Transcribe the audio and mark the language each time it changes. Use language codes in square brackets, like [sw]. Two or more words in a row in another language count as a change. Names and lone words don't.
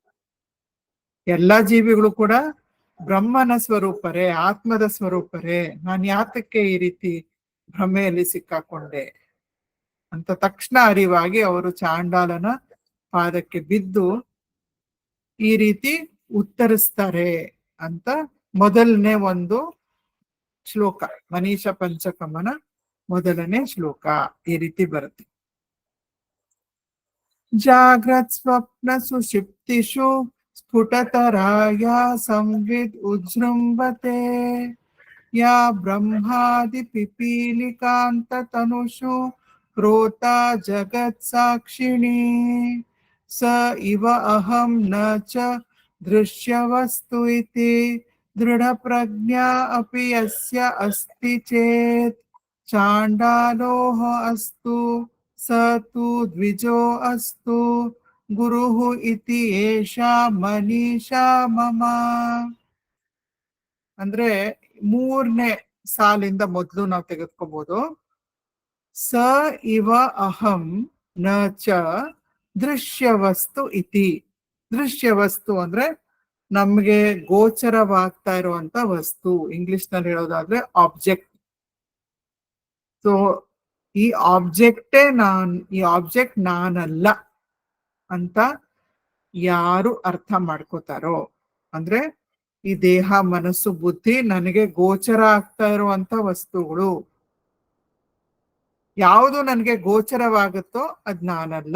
[kn] ಎಲ್ಲಾ ಜೀವಿಗಳು ಕೂಡ ಬ್ರಹ್ಮನ ಸ್ವರೂಪರೇ, ಆತ್ಮದ ಸ್ವರೂಪರೇ, ನಾನು ಯಾತಕ್ಕೆ ಈ ರೀತಿ ಭ್ರಮೆಯಲ್ಲಿ ಸಿಕ್ಕಾಕೊಂಡೆ ಅಂತ ತಕ್ಷಣ ಅರಿವಾಗಿ ಅವರು ಚಾಂಡಾಲನ ಪಾದಕ್ಕೆ ಬಿದ್ದು ಈ ರೀತಿ ಉತ್ತರಿಸ್ತಾರೆ ಅಂತ ಮೊದಲನೇ ಒಂದು ಶ್ಲೋಕ, ಮನೀಷ ಪಂಚಕಮನ ಮೊದಲನೇ ಶ್ಲೋಕ ಈ ರೀತಿ ಬರುತ್ತೆ. [sa] ಜಾಗ್ರತ್ ಸ್ವಪ್ನ ಸುಷಿಪ್ತಿಷು ಸ್ಫುಟತರಾಯ ಸಂವಿದ್ ಉಜೃಂಭತೆ ಯಾ ಬ್ರಹ್ಮಾದಿ ಪಿಪೀಲಿಕಾಂತ ತನುಷು ಕ್ರೋತ ಜಗತ್ ಸಾಕ್ಷಿಣಿ ಸ ಇವ ಅಹಂ ನ ಚ ದೃಶ್ಯವಸ್ತು ಇತಿ ದೃಢ ಪ್ರಜ್ಞಾ ಅಪಿ ಯಸ್ಯ ಅಸ್ತಿ ಚೇತ್ ಚಾಂಡಾಲೋಹ ಅಸ್ತು ಸ ತು ದ್ವಿಜೋ ಅಸ್ತು ಗುರುಃ ಇತಿ ಏಷಾ ಮನೀಷಾ ಮಮ. [kn] ಅಂದ್ರೆ 3ನೇ ಸಾಲಿಂದ ಮೊದಲು ನಾವು ತೆಗೆದುಕೋಬಹುದು. [sa] ಸ ಇವ ಅಹಂ ನ ಚ ದೃಶ್ಯವಸ್ತು ಇತಿ. [kn] ದೃಶ್ಯವಸ್ತು ಅಂದ್ರೆ ನಮ್ಗೆ ಗೋಚರವಾಗ್ತಾ ಇರುವಂತ ವಸ್ತು, ಇಂಗ್ಲಿಷ್ ನಲ್ಲಿ ಹೇಳೋದಾದ್ರೆ ಆಬ್ಜೆಕ್ಟ್. ಸೊ ಈ ಆಬ್ಜೆಕ್ಟ್ ನಾನಲ್ಲ ಅಂತ ಯಾರು ಅರ್ಥ ಮಾಡ್ಕೋತಾರೋ, ಅಂದ್ರೆ ಈ ದೇಹ ಮನಸ್ಸು ಬುದ್ಧಿ ನನಗೆ ಗೋಚರ ಆಗ್ತಾ ಇರುವಂತ ವಸ್ತುಗಳು, ಯಾವುದು ನನಗೆ ಗೋಚರವಾಗುತ್ತೋ ಅದ್ ನಾನಲ್ಲ.